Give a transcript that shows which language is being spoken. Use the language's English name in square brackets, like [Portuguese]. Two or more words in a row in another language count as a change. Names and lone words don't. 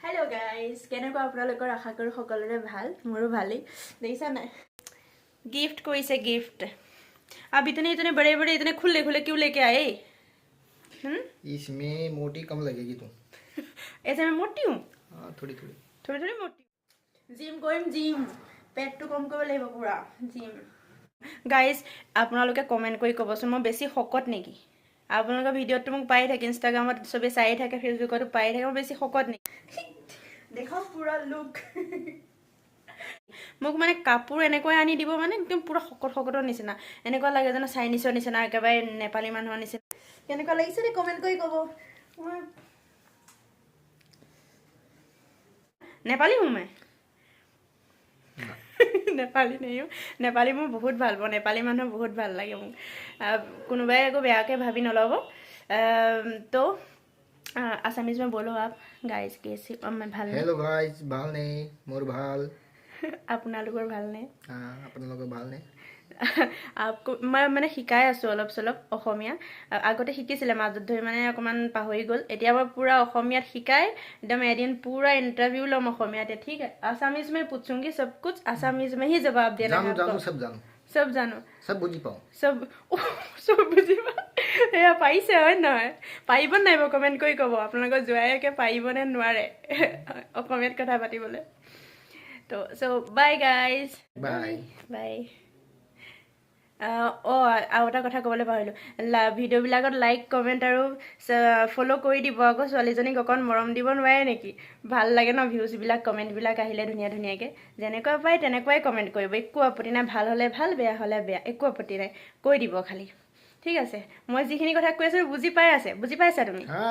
[Assamese] গাইজ কেনেকুৱা আপোনালোকৰ আশা কৰোঁ সকলোৰে ভাল মোৰো ভালেই দেখিছা নাই गिफ्ट কৰিছে गिफ्ट [Hindi] अब इतने बड़े बड़े इतने खुले खुले क्यों लेके आए इसमें मोटी कम लगेगी तुम ऐसे मैं मोटी हूँ हाँ थोड़ी मोटी जिम [Assamese] কৰিম জিম পেটটো কম কৰিব লাগিব পুৰা জিম গাইজ আপোনালোকে কমেন্ট কৰি ক'বচোন মই বেছি শকত নেকি আপোনালোকৰ ভিডিঅ'টো মোক পাই থাকে ইনষ্টাগ্ৰামত সবে চাই থাকে ফেচবুকতো পাই থাকে মই বেছি শকত নেকি দেখাও পুৰা লুক মোক মানে কাপোৰ এনেকৈ আনি দিব মানে একদম পুৰা শকতৰ নিচিনা এনেকুৱা লাগে যেন চাইনিজৰ নিচিনা একেবাৰে নেপালী মানুহৰ নিচিনা কেনেকুৱা লাগিছে নে কমেন্ট কৰি ক'ব [Hindi] नेपाली हूँ मैं नेपाली नहीं हूँ नेपाली मैं बहुत [Assamese] ভাল পাওঁ [Hindi] नेपाली মানুহ बहुत [Assamese] ভাল লাগে মোক কোনোবাই একো বেয়াকে ভাবি নলব [Hindi] तो आसामीज में बोलो आप गाइस कैसे मैं ভাল [English] hello guys [Assamese] ভাল নে मोर ভাল আপোনালোকৰ ভাল নে আপোনালোকৰ ভাল নে [Hindi] आपको मैं [Assamese] মানে শিকাই আছো অলপ চলপ অসমীয়া আগতে শিকিছিলে মাজত ধৰি মানে অকমান পাহৰি গল এতিয়া মই পুৰা অসমীয়াত শিকাই एकदम এদিন [Hindi] पूरा इंटरव्यू [Assamese] लम অসমীয়াত [Hindi] ठीक है आसामीज में पूछूंगी सब कुछ आसामीज में ही जवाब देना है [Assamese] জানো সব জানো সব বুজি पाओ সব বুজি এয়া পাইছে হয় নহয় পাইব নাইব কমেন্ট কৰি ক'ব আপোনালোকৰ জোৱাইকে পাইব নে নোৱাৰে অসমীয়াত কথা পাতিবলৈ তো [English] so bye guys bye [Assamese] আৰু এটা কথা ক'বলৈ পাহৰিলোঁ ভিডিঅ'বিলাকত লাইক কমেণ্ট আৰু ফ'ল' কৰি দিব আকৌ ছোৱালীজনীক অকণ মৰম দিব নোৱাৰে নেকি ভাল লাগে ন ভিউজবিলাক কমেণ্টবিলাক আহিলে ধুনীয়া ধুনীয়াকৈ যেনেকুৱা পায় তেনেকুৱাই কমেণ্ট কৰিব একো আপত্তি নাই ভাল হ'লে ভাল বেয়া হ'লে বেয়া একো আপত্তি নাই কৈ দিব খালি ঠিক আছে মই যিখিনি কথা কৈ আছোঁ বুজি পাইছা তুমি